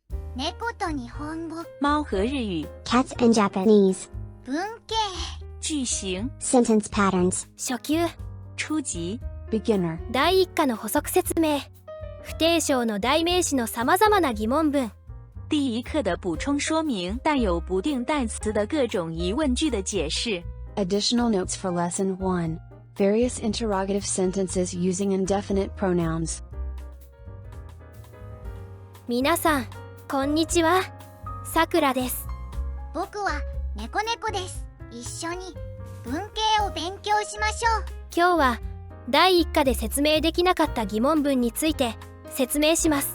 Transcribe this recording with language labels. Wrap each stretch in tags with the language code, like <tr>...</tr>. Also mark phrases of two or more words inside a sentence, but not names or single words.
<ja>猫と日本語。</ja> <zh>猫和日语。</zh> <en>Cats and Japanese.</en> <ja>文型。</ja> <zh>句型。</zh> <en>Sentence patterns.</en> <ja>初級、</ja> <zh>初級。</zh> <en>beginner.</en> <ja>第一課の補足説明、不定称の代名詞のさまざまな疑問文。</ja> <zh>第一课的补充说明，带有不定代词的各种疑问句的解释。</zh> <en>Additional notes for Lesson 1. Various interrogative sentences using indefinite pronouns.</en> <ja>皆さん、こんにちは。さくらです。僕は猫です。一緒に文型を勉強しましょう。今日は第一課で説明できなかった疑問文について説明します。</ja>